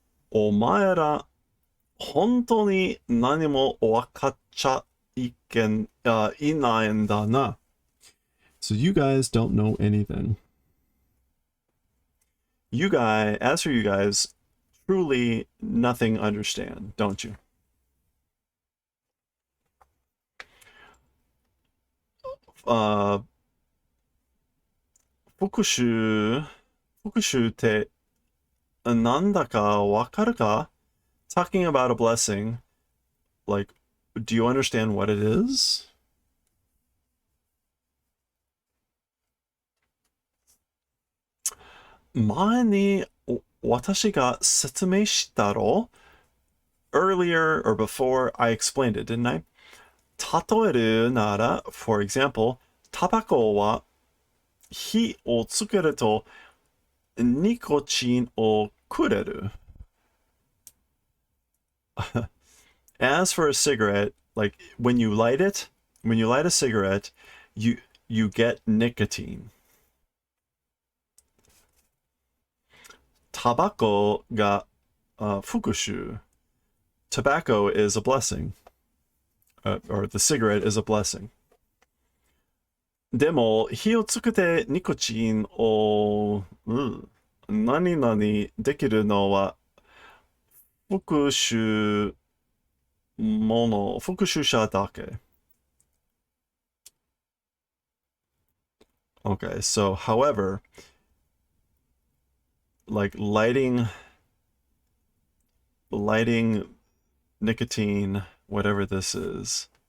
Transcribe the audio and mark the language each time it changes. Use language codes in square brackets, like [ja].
[ja] お前ら、本当に何も分かっちゃいないんだな. [en] So you guys don't know anything. You guys, as for you guys, truly nothing understand, don't you? [ja] Fukushu ってなんだかわかるか? [en] Talking about a blessing, like, do you understand what it is? [ja] 前に私が説明したろ? [en] Earlier or before, I explained it, didn't I? [ja] 例えるなら, [en] for example, [ja] タバコは火をつけるとニコチンをくれる. [en] As for a cigarette, like when you light a cigarette, you get nicotine. [ja] タバコがfukushu. [en] Tobacco is a blessing, or the cigarette is a blessing. [ja] でも、火をつけてニコチンを、何々できるのは復讐復讐者だけ. [en] Okay, so however, like lighting nicotine, whatever this is.